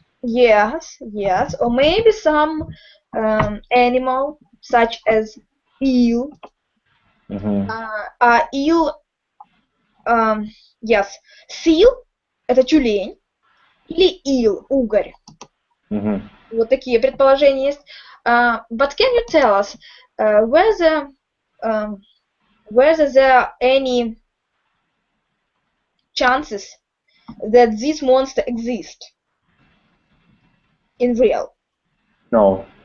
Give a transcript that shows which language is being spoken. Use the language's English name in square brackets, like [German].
[English] Yes, or maybe some animal such as eel. Eel, yes, seal – [Russian] это тюлень, или [English] eel – [Russian] угорь. Вот такие предположения есть. [English] But can you tell us whether there are any chances that this monster exists in real? No.